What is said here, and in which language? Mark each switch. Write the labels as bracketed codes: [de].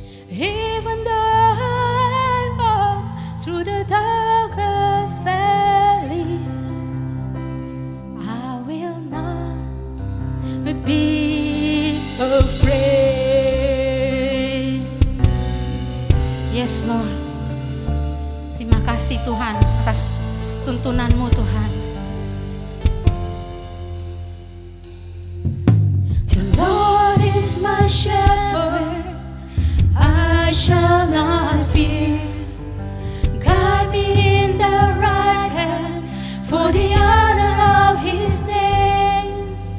[en] Even though I walk through the darkest valley, I will not be afraid. Yes Lord. [id] Terima kasih Tuhan atas tuntunanmu Tuhan. [en] The Lord is my shepherd, I shall not fear. Guide me in the right hand for the honor of His name.